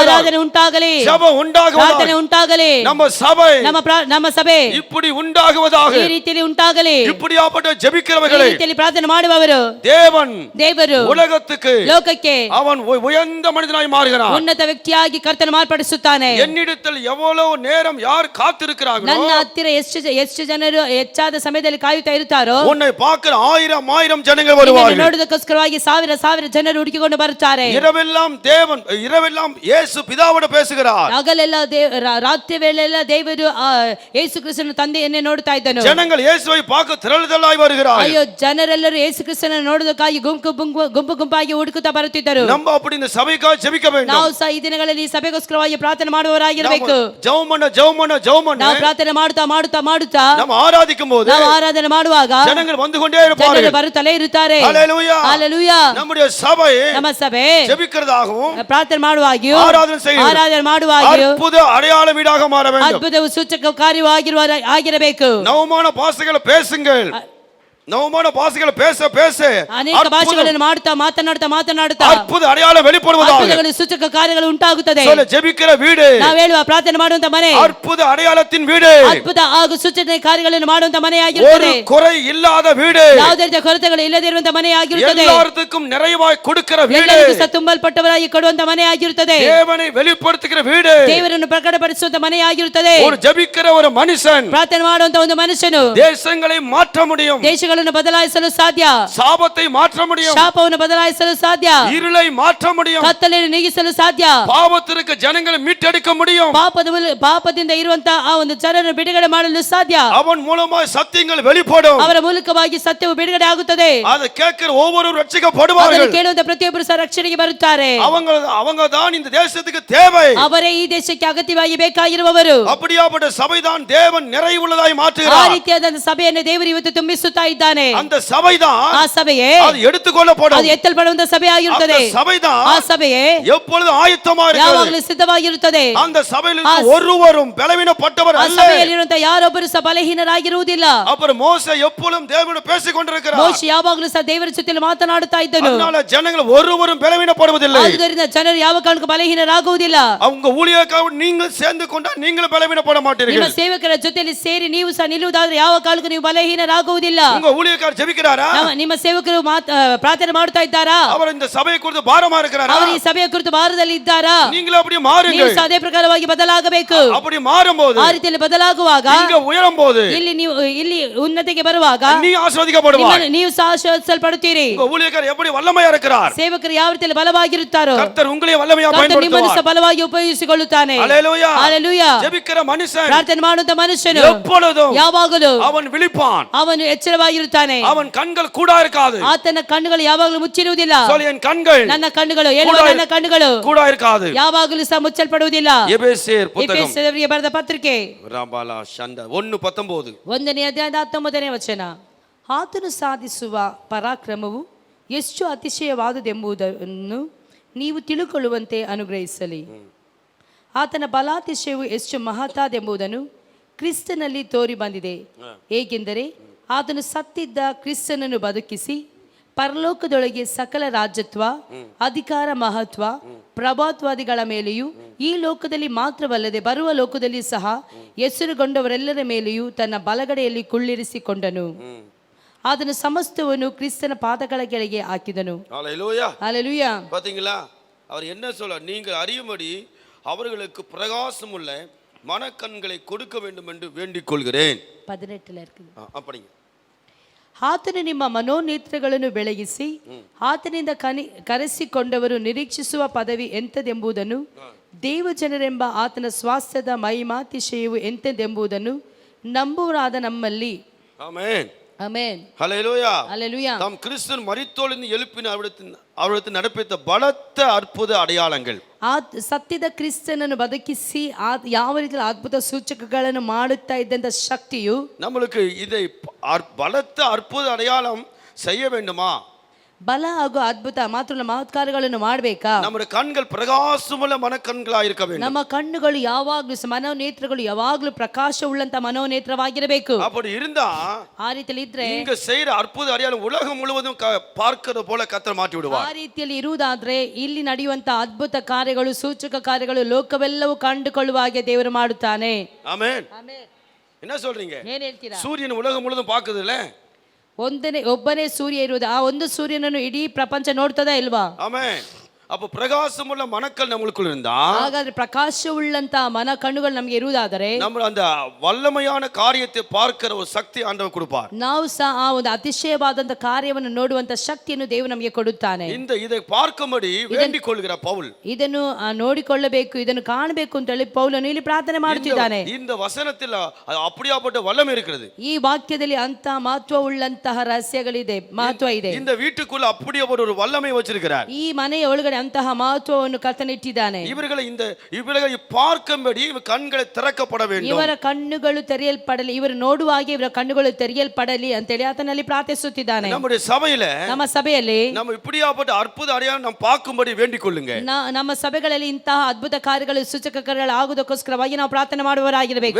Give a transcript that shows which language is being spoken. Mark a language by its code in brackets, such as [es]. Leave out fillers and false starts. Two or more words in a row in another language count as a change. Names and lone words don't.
[kn] ಆರಾಧನೆ ಉಂಟಾಗಲಿ, [ta] ஜெபம் உண்டாகுவதாக. [kn] ಪ್ರಾರ್ಥನೆ ಉಂಟಾಗಲಿ. [ta] நம்ம சபை [kn] ನಮ್ಮ ಸಭೆ [ta] இப்படி உண்டாகுவதாக. [kn] ಈ ರೀತಿಯಲ್ಲಿ ಉಂಟಾಗಲಿ. [ta] இப்படியாப்பட்ட [kn] ಈ [ta] ஜெபிக்கிறவர்களை [kn] ರೀತಿಯಲ್ಲಿ ಪ್ರಾರ್ಥನೆ ಮಾಡುವವರು தேவரு ಉலಗಕ್ಕೆ [ta] லோகத்துக்கு அவன் உயர்ந்த மனிதனாய் மாறுகிறான். [kn] ಉನ್ನತ ವ್ಯಕ್ತಿಯಾಗಿ ಕರ್ತನ ಮಾರ್ಪಡಿಸುತ್ತಾನೆ. [ta] என்னிடத்தில் எவ்வளவு நேரம் யார் காத்திருக்கிறார்களோ, [kn] ನನ್ನ ಹತ್ತಿರ ಎಷ್ಟು ಜನರು ಹೆಚ್ಚಾದ ಸಮಯದಲ್ಲಿ ಕಾಯುತ್ತಾ ಇರುತ್ತಾರೋ, [ta] உன்னை பார்க்கிற ஆயிரம் ஜனங்கள் வருவார்கள். [kn] ನೋಡುವುದಕ್ಕೋಸ್ಕರವಾಗಿ ಸಾವಿರ ಜನರು ಹುಡುಕಿಕೊಂಡು ಬರುತ್ತಾರೆ. [ta] இரவெல்லாம் இயேசு பிதாவோடு பேசுகிறார். [kn] ಹಗಲೆಲ್ಲ ರಾತ್ರಿ ವೇಳೆಲ್ಲ ದೇವರು ಯೇಸು ಕ್ರಿಸ್ತನ ತಂದೆಯನ್ನೇ ನೋಡ್ತಾ ಇದ್ದನು. [ta] ஜனங்கள் இயேசுவை பார்க்க திரளுதலாய் வருகிறார்கள். [kn] ಅಯ್ಯೋ, ಜನರೆಲ್ಲರೂ ಯೇಸು ಕ್ರಿಸ್ತನ ನೋಡುವುದಕ್ಕಾಗಿ ಗುಂಪಾಗಿ ಹುಡುಕುತ್ತಾ ಬರುತ್ತಿದ್ದರು. [ta] நம்ம அப்படி இந்த சபைக்காக ஜெபிக்க வேண்டும். [kn] ನಾವು ಸಹ ಈ ದಿನಗಳಲ್ಲಿ ಈ ಸಭೆಗೋಸ್ಕರವಾಗಿ ಪ್ರಾರ್ಥನೆ ಮಾಡುವವರಾಗಿರಬೇಕು. [ta] ஜெபம் [kn] ನಾವು ಪ್ರಾರ್ಥನೆ ಮಾಡುತ್ತಾ [ta] நம்ம ஆராதிக்கும் போது, [kn] ನಾವು ಆರಾಧನೆ ಮಾಡುವಾಗ [ta] ஜனங்கள் வந்து கொண்டே இருப்பார்கள். [kn] ಜನರು ಬರುತ್ತಲೇ ಇರುತ್ತಾರೆ. [ta] ஹல்லேலூயா, ஹல்லேலೂಯಾ. நம்முடைய சபை [kn] ನಮ್ಮ ಸಭೆ [ta] ஜெபிக்கிறதாகவும் [kn] ಪ್ರಾರ್ಥನೆ ಮಾಡುವಾಗಿಯೂ [ta] ஆராதனை [kn] ಮಾಡುವಾಗಿಯೂ [ta] அற்புத அடையாள வீடாக மாற வேண்டும். [kn] ಅದ್ಭುತವು ಸೂಚಕ ಕಾರ್ಯವಾಗಿರಬೇಕು. [ta] நவமான பாஷைகளை பேசுங்கள். நவமான பாஷைகளை பேச [kn] ಅನೇಕ ಭಾಷೆಗಳನ್ನು ಮಾತನಾಡುತ್ತಾ [ta] அற்புத அடையாளம் வெளிப்படுவதாக. [kn] ಅದ್ಭುತಗಳು ಸೂಚಕ ಕಾರ್ಯಗಳು ಉಂಟಾಗುತ್ತದೆ. [ta] சொல்ல ஜெபிக்கிற வீடு, [kn] ನಾವು ಹೇಳುವ ಪ್ರಾರ್ಥನೆ ಮಾಡುವಂತ ಮನೆ [ta] அற்புத அடையாளத்தின் வீடு, [kn] ಅದ್ಭುತ ಹಾಗೂ ಸೂಚನೆ ಕಾರ್ಯಗಳನ್ನು ಮಾಡುವಂತ ಮನೆಯಾಗಿರುತ್ತದೆ. [ta] ஒரு குறை இல்லாத வீடு, [kn] ಯಾವುದೇ ರೀತಿಯ ಕೊರತೆಗಳು ಇಲ್ಲದಿರುವಂತ ಮನೆಯಾಗಿರುತ್ತದೆ. [ta] எல்லாருக்கும் நிறைவாய் கொடுக்கிற வீடு, [kn] ಎಲ್ಲರಿಗೂ ಸಹ ತುಂಬಲ್ಪಟ್ಟವರಾಗಿ ಕೊಡುವಂತ ಮನೆಯಾಗಿರುತ್ತದೆ. [ta] தேவனை வெளிப்படுத்துகிற வீடு, [kn] ದೇವರನ್ನು ಪ್ರಕಟಪಡಿಸುವಂತ ಮನೆಯಾಗಿರುತ್ತದೆ. [ta] ஒரு ஜெபிக்கிற ஒரு மனுஷன் [kn] ಪ್ರಾರ್ಥನೆ ಮಾಡುವಂತ ಒಂದು ಮನುಷ್ಯನು [ta] தேசங்களை மாற்ற முடியும். [kn] ದೇಶಗಳನ್ನು ಸ್ಥಿತಿಗಳನ್ನು ಬದಲಾಯಿಸಲು ಸಾಧ್ಯ, [ta] சாபத்தை மாற்ற முடியும், [kn] ಶಾಪವನ್ನು ಬದಲಾಯಿಸಲು ಸಾಧ್ಯ, [ta] இருளை மாற்ற முடியும், [kn] ಕತ್ತಲೆಯನ್ನು ನೀಗಿಸಲು ಸಾಧ್ಯ, [ta] பாவத்திற்கு ஜனங்களை மீட்டெடுக்க முடியும், [kn] ಪಾಪದಿಂದ ಇರುವಂತಹ ಆ ಒಂದು ಜನರನ್ನು ಬಿಡುಗಡೆ ಮಾಡಲು ಸಾಧ್ಯ. [ta] அவன் மூலமாய் சத்தியங்கள் வெளிப்படும், [kn] ಅವರ ಮೂಲಕವಾಗಿ ಸತ್ಯವು ಬಿಡುಗಡೆ ಆಗುತ್ತದೆ. [ta] அதை கேட்கிற ஒவ்வொருவரும் ரட்சிக்கப்படுவார்கள். [kn] ಅದನ್ನು ಕೇಳುವಂತ ಪ್ರತಿಯೊಬ್ಬರು ಸಹ ರಕ್ಷಣೆಗೆ ಬರುತ್ತಾರೆ. [ta] அவங்க தான் இந்த தேசத்துக்கு தேவை, [kn] ಅವರೇ ಈ ದೇಶಕ್ಕೆ ಅಗತ್ಯವಾಗಿ ಬೇಕಾಗಿರುವವರು. [ta] அப்படியாப்பட்ட சபைதான் தேவன் நிறைவுள்ளதாய் [kn] ಆ [ta] மாற்றுகிறார். [kn] ರೀತಿಯಾದ ಸಭೆಯನ್ನು ದೇವರು ಇವತ್ತು ತುಂಬಿಸುತ್ತಾ ಇದ್ದಾನೆ. [ta] அந்த சபைதான் [kn] ಆ ಸಭೆಯೇ [ta] அது எடுத்துக்கொள்ளப்படும், [kn] ಅದು ಎತ್ತಲ್ಪಡುವಂತ ಸಭೆ ಆಗಿರುತ್ತದೆ. [ta] அந்த சபைதான் [kn] ಆ ಸಭೆಯೇ [ta] எப்பொழுது ஆயத்தமா இருக்கிறது. [kn] ಯಾವಾಗಲೂ ಸಿದ್ಧವಾಗಿರುತ್ತದೆ. [ta] அந்த சபையில் ஒருவரும் பலவீனப்பட்டவர் [kn] ಆ [ta] அல்ல. [kn] ಸಭೆಯಲ್ಲಿರುವಂತ ಯಾರೊಬ್ಬರು ಸಹ ಬಲಹೀನರಾಗಿರುವುದಿಲ್ಲ. [ta] அப்புறம் மோசே எப்பொழுதும் தேவனோடு பேசிக் கொண்டிருக்கிறார். [kn] ಮೋಶೆ ಯಾವಾಗಲೂ ಸಹ ದೇವರ ಜೊತೆಯಲ್ಲಿ ಮಾತನಾಡುತ್ತಾ ಇದ್ದನು. [ta] அதனால ஜனங்கள் ஒருவரும் பலவீனப்படுவதில்லை. [kn] ಆದ್ದರಿಂದ ಜನರು ಯಾವ ಕಾರಣಕ್ಕೂ ಬಲಹೀನರಾಗುವುದಿಲ್ಲ. [ta] அவங்க ஊழியக்காரர் நீங்கள் சேர்ந்து கொண்டா நீங்கள் பலவீனப்பட [kn] ನಿಮ್ಮ [ta] மாட்டீர்கள். [kn] ಸೇವಕರ ಜೊತೆಯಲ್ಲಿ ಸೇರಿ ನೀವು ಸಹ ನಿಲ್ಲುವುದಾದ್ರೆ ಯಾವ ಕಾರಣಕ್ಕೂ ನೀವು ಬಲಹೀನರಾಗುವುದಿಲ್ಲ. [ta] உங்க ஊழியக்காரர் ஜெபிக்கிறாரா? [kn] ನಿಮ್ಮ ಸೇವಕರು ಪ್ರಾರ್ಥನೆ ಮಾಡ್ತಾ ಇದ್ದಾರಾ? [ta] அவர் இந்த சபையை குறித்து பாரமா இருக்கிறாரா? [kn] ಅವರು ಈ ಸಭೆಯ ಕುರಿತು ಭಾರದಲ್ಲಿ ಇದ್ದಾರಾ? [ta] நீங்களும் அப்படி மாறுங்க. [kn] ನೀವು ಸಹ ಅದೇ ಪ್ರಕಾರವಾಗಿ ಬದಲಾಗಬೇಕು. [ta] அப்படி மாறும்போது, [kn] ಆ ರೀತಿಯಲ್ಲಿ ಬದಲಾಗುವಾಗ, [ta] நீங்க உயரும்போது, [kn] ಇಲ್ಲಿ ಉನ್ನತಿಗೆ ಬರುವಾಗ [ta] நீ ஆசீர்வதிக்கப்படுவாய். [kn] ನೀವು ಸಹ ಆಶೀರ್ವದಿಸಲ್ಪಡುತ್ತೀರಿ. [ta] உங்க ஊழியக்காரர் எப்படி வல்லமையா இருக்கிறார், [kn] ಸೇವಕರು ಯಾವ ರೀತಿಯಲ್ಲಿ ಬಲವಾಗಿರುತ್ತಾರೋ [ta] கர்த்தர் உங்களையும் வல்லமையா [kn] ಕರ್ತನು ನಿಮ್ಮನ್ನು ಸಹ [ta] பயன்படுத்துவார். [kn] ಬಲವಾಗಿ ಉಪಯೋಗಿಸಿಕೊಳ್ಳುತ್ತಾನೆ. [ta] ஹல்லேலூயா. [kn] ಹಲ್ಲೆಲೂಯಾ. [ta] ஜெபிக்கிற மனுஷன் [kn] ಪ್ರಾರ್ಥನೆ ಮಾಡುವಂತ ಮನುಷ್ಯನು [ta] எப்பொழுதும் [kn] ಯಾವಾಗಲೂ [ta] அவன் விழிப்பான், [kn] ಅವನು ಎಚ್ಚರವಾಗಿರುತ್ತಾನೆ. [ta] அவன் கண்கள் கூடா இருக்காது. [kn] ಆತನ ಕಣ್ಣುಗಳು ಯಾವಾಗಲೂ ಮುಚ್ಚಿರುವುದಿಲ್ಲ. [ta] சொல்லு, என் கண்கள் [kn] ನನ್ನ ಕಣ್ಣುಗಳು ಹೇಳುವ ನನ್ನ ಕಣ್ಣುಗಳು [ta] கூடா இருக்காது. [kn] ಯಾವಾಗಲೂ ಸಹ ಮುಚ್ಚಲ್ಪಡುವುದಿಲ್ಲ. [ta] எபேசியர் புத்தகம் [kn] ಎಫೆಸದವರಿಗೆ ಬರೆದ ಪತ್ರಿಕೆ [ta] ராபாலா சண்ட 1:19. [kn] 1ನೇ ಅಧ್ಯಾಯದ 19ನೇ ವಚನ. ಆತನು ಸಾಧಿಸುವ ಪರಾಕ್ರಮವು ಎಷ್ಟು ಅತಿಶಯವಾದುದೆಂಬುದನ್ನು ನೀವು ತಿಳುಕೊಳ್ಳುವಂತೆ ಅನುಗ್ರಹಿಸಲಿ. ಆತನ ಬಲಾತಿಶಯವು ಎಷ್ಟು ಮಹತ್ತಾದೆಂಬುದನ್ನು ಕ್ರಿಸ್ತನಲ್ಲಿ ತೋರಿ ಬಂದಿದೆ. ಹೇಗೆಂದರೆ ಆತನು ಸತ್ತಿದ್ದ ಕ್ರಿಸ್ತನನ್ನು ಬದುಕಿಸಿ ಪರಲೋಕದೊಳಗೆ ಸಕಲ ರಾಜ್ಯತ್ವ, ಅಧಿಕಾರ, ಮಹತ್ವ, ಪ್ರಭಾತ್ವಾದಿಗಳ ಮೇಲೆಯೂ ಈ ಲೋಕದಲ್ಲಿ ಮಾತ್ರವಲ್ಲದೆ ಬರುವ ಲೋಕದಲ್ಲಿ ಸಹ ಹೆಸರುಗೊಂಡವರೆಲ್ಲರ ಮೇಲೆಯೂ ತನ್ನ ಬಲಗಡೆಯಲ್ಲಿ ಕುಳ್ಳಿರಿಸಿಕೊಂಡನು. ಅದನ್ನು ಸಮಸ್ತವನ್ನು ಕ್ರಿಸ್ತನ ಪಾದಗಳ ಕೆಳಗೆ ಹಾಕಿದನು. [ta] ஹல்லேலூயா. [kn] ಹಲ್ಲೆಲೂಯಾ. [ta] பாத்தீங்களா, அவர் என்ன சொல்ல, நீங்கள் அறியும்படி அவர்களுக்கு பிரகாசம் உள்ள மனக்கண்களை கொடுக்க வேண்டும் என்று வேண்டிக் கொள்கிறேன். 18 இருக்குது. அப்படிங்க. [kn] ಆತನು ನಿಮ್ಮ ಮನೋನೇತ್ರಗಳನ್ನು ಬೆಳಗಿಸಿ ಆತನಿಂದ ಕರೆಸಿಕೊಂಡವರು ನಿರೀಕ್ಷಿಸುವ ಪದವಿ ಎಂಥದೆಂಬುದನ್ನು, ದೇವಜನರೆಂಬ ಆತನ ಸ್ವಾಸ್ಥ್ಯದ ಮಹಿಮಾತಿಶಯವು ಎಂಥದೆಂಬುದನ್ನು ನಂಬುವರಾದ ನಮ್ಮಲ್ಲಿ. [ta] ஆமென். [kn] ಆಮೆನ್. [ta] ஹல்லேலூயா. [kn] ಹಲ್ಲೆಲೂಯಾ. [ta] தாம் கிறிஸ்துவின் மரித்தோலிருந்து எழுப்பின அவரிடத்தில் நடப்பித்த பலத்த அற்புத அடையாளங்கள், [kn] ಸತ್ಯದ ಕ್ರಿಸ್ತನನ್ನು ಬದುಕಿಸಿ ಯಾವ ರೀತಿಯ ಅದ್ಭುತ ಸೂಚಕಗಳನ್ನು ಮಾಡುತ್ತಾ ಇದ್ದಂತ ಶಕ್ತಿಯು [ta] நம்மளுக்கு இதை பலத்த அற்புத அடையாளம் செய்ய வேண்டுமா? [kn] ಬಲ ಹಾಗೂ ಅದ್ಭುತ ಮಾತ್ರ ಮಹತ್ಕಾರ್ಯಗಳನ್ನು ಮಾಡಬೇಕಾ? ನಮ್ಮ ಕಣ್ಗಳು ಪ್ರಕಾಶವುಳ್ಳ ಮನಕಣ್ಗಳಾಗಿ [ta] இருக்க வேண்டும். [kn] ನಮ್ಮ ಕಣ್ಣುಗಳು ಯಾವಾಗಲೂ ಮನೋನೇತ್ರಗಳು ಯಾವಾಗಲೂ ಪ್ರಕಾಶವುಳ್ಳಂತ ಮನೋನೇತ್ರವಾಗಿರಬೇಕು. [ta] அப்படி இருந்தா, [kn] ಆ ರೀತಿಯಲ್ಲಿ ಇದ್ರೆ [ta] இங்க செய்யற அற்புத அடையாளம் உலகம் முழுவதும் பார்க்கிறது போல கர்த்தர் மாற்றி விடுவார். [kn] ಆ ರೀತಿಯಲ್ಲಿ ಇರುವುದಾದ್ರೆ ಇಲ್ಲಿ ನಡೆಯುವಂತ ಅದ್ಭುತ ಕಾರ್ಯಗಳು, ಸೂಚಕ ಕಾರ್ಯಗಳು ಲೋಕವೆಲ್ಲವೂ ಕಂಡುಕೊಳ್ಳುವ ಹಾಗೆ ದೇವರು ಮಾಡುತ್ತಾನೆ. ಆಮೆನ್. [ta] என்ன சொல்றீங்க? [kn] ಏನ್ ಹೇಳ್ತೀರಾ? [ta] சூரியன் உலகம் முழுவதும் பார்க்குது இல்ல? [kn] ಒಬ್ಬನೇ ಸೂರ್ಯ ಇರುವುದು. ಆ ಒಂದು ಸೂರ್ಯನನ್ನು ಇಡೀ ಪ್ರಪಂಚ ನೋಡ್ತದಾ ಇಲ್ವಾ? ಆಮೆನ್. [ta] அப்போ பிரகாசமுள்ள மனக்கல் நமக்குள்ள இருந்தா, [kn] ಹಾಗಾದ್ರೆ ಪ್ರಕಾಶವುಳ್ಳಂತ ಮನ ಕಣ್ಣುಗಳು ನಮಗೆ ಇರುವುದಾದರೆ [ta] நம்ம அந்த வல்லமையான காரியத்தை பார்க்கிற ஒரு சக்தி ஆண்டவர் கொடுப்பார். [kn] ನಾವು ಸಹ ಆ ಒಂದು ಅತಿಶಯವಾದಂತ ಕಾರ್ಯವನ್ನು ನೋಡುವಂತ ಶಕ್ತಿಯನ್ನು ದೇವರು ನಮಗೆ ಕೊಡುತ್ತಾನೆ. [ta] இதை பார்க்கும்படி வேண்டிக் கொள்கிற பவுல், [kn] ಇದನ್ನು ನೋಡಿಕೊಳ್ಳಬೇಕು, ಇದನ್ನು ಕಾಣಬೇಕು ಅಂತ ಹೇಳಿ ಪೌಲನು ಇಲ್ಲಿ ಪ್ರಾರ್ಥನೆ ಮಾಡುತ್ತಿದ್ದಾನೆ. [ta] இந்த வசனத்தில் அப்படியாப்பட்ட வல்லமை இருக்கிறது. [kn] ಈ ವಾಕ್ಯದಲ್ಲಿ ಅಂತ ಮಹತ್ವವುಳ್ಳಂತಹ ರಹಸ್ಯಗಳಿದೆ, ಮಹತ್ವ ಇದೆ. [ta] இந்த வீட்டுக்குள்ள அப்படியாப்பட்ட ஒரு வல்லமை வச்சிருக்கிறார். [kn] ಈ ಮನೆಯ ಒಳಗಡೆ ಅಂತಹ ಮಹತ್ವವನ್ನು ಕರ್ತನಿಟ್ಟಿದ್ದಾನೆ. [ta] இவர்களை பார்க்கும்படி கண்களை திறக்கப்பட வேண்டும். [kn] ಇವರ ಕಣ್ಣುಗಳು ತೆರೆಯಲ್ಪಡಲಿ, ಇವರು ನೋಡುವಾಗೆ ಇವರ ಕಣ್ಣುಗಳು ತೆರೆಯಲ್ಪಡಲಿ ಅಂತೇಳಿ ಆತನಲ್ಲಿ ಪ್ರಾರ್ಥಿಸುತ್ತಿದ್ದಾನೆ. ನಮ್ಮ ಸಭೆಯಲ್ಲಿ [ta] நம்ம இப்படியாப்பட்ட அற்புத அடையாளம் நாம் பார்க்கும்படி வேண்டிக் கொள்ளுங்க. [kn] ನಮ್ಮ ಸಭೆಗಳಲ್ಲಿ ಇಂತಹ ಅದ್ಭುತ ಕಾರ್ಯಗಳು, ಸೂಚಕ ಕಾರ್ಯಗಳು ಆಗುವುದಕ್ಕೋಸ್ಕರವಾಗಿ ನಾವು ಪ್ರಾರ್ಥನೆ ಮಾಡುವವರಾಗಿರಬೇಕು.